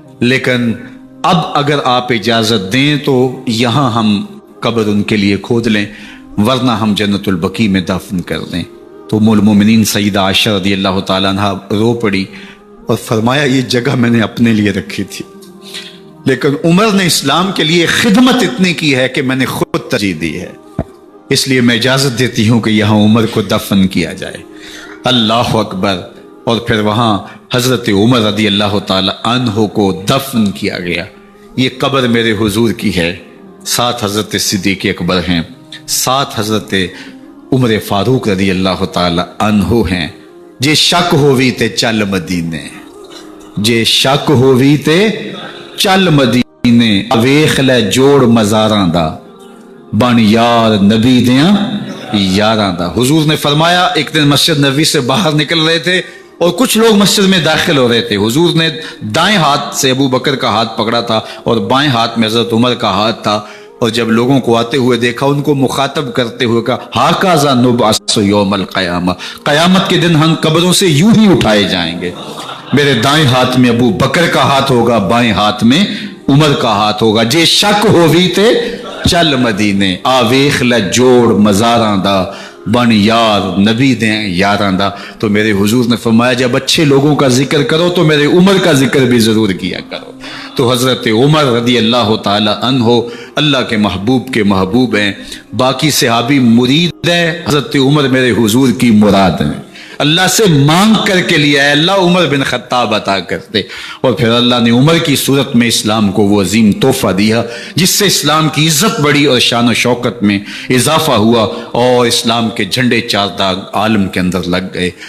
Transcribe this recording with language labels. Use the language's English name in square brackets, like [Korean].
[Urdu] لیکن اب اگر آپ اجازت دیں تو یہاں ہم قبر ان کے لیے کھود لیں، ورنہ ہم جنت البقیع میں دفن کر دیں۔ تو ام المومنین سیدہ عائشہ رضی اللہ تعالیٰ عنہ رو پڑی اور فرمایا یہ جگہ میں نے اپنے لیے رکھی تھی، لیکن عمر نے اسلام کے لیے خدمت اتنی کی ہے کہ میں نے خود ترجیح دی ہے، اس لیے میں اجازت دیتی ہوں کہ یہاں عمر کو دفن کیا جائے۔ اللہ اکبر! اور پھر وہاں حضرت عمر رضی اللہ تعالی عنہ کو دفن کیا گیا۔ یہ قبر میرے حضور کی ہے، ساتھ حضرت صدیق اکبر ہیں۔ ساتھ حضرت عمر فاروق رضی اللہ تعالی عنہ ہیں. [Punjabi] جے شک ہووی تے چل مدینے، جے شک ہووی تے چل مدینے، ویخ لے جوڑ مزاراں دا، بن یار نبی دیاں یاراں دا. [Urdu] حضور نے فرمایا ایک دن مسجد نبوی سے باہر نکل رہے تھے اور کچھ لوگ مسجد میں داخل ہو رہے تھے. حضور نے دائیں ہاتھ سے ابو بکر کا ہاتھ پکڑا تھا اور بائیں ہاتھ میں حضرت عمر کا ہاتھ تھا، اور جب لوگوں کو آتے ہوئے دیکھا ان کو مخاطب کرتے ہوئے کہا [Arabic] ہاکذا نبعث یوم القیامہ، [Urdu] قیامت کے دن ہم قبروں سے یوں ہی اٹھائے جائیں گے. میرے دائیں ہاتھ میں ابو بکر کا ہاتھ ہوگا، بائیں ہاتھ میں عمر کا ہاتھ ہوگا. [Punjabi] جے شک ہووی تے چل مدینے، آ ویخ لے جوڑ مزاراں دا، بن یار نبی دیں یاراں دا. [Urdu] تو میرے حضور نے فرمایا جب اچھے لوگوں کا ذکر کرو تو میرے عمر کا ذکر بھی ضرور کیا کرو. تو حضرت عمر رضی اللہ تعالی عنہ اللہ کے محبوب ہیں. باقی صحابی مرید ہیں، حضرت عمر میرے حضور کی مراد ہیں. اللہ سے مانگ کر کے لیا ہے اللہ عمر بن خطاب عطا کرتے، اور پھر اللہ نے عمر کی صورت میں اسلام کو وہ عظیم تحفہ دیا جس سے اسلام کی عزت بڑھی اور شان و شوکت میں اضافہ ہوا اور اسلام کے جھنڈے چار داغ عالم کے اندر لگ گئے.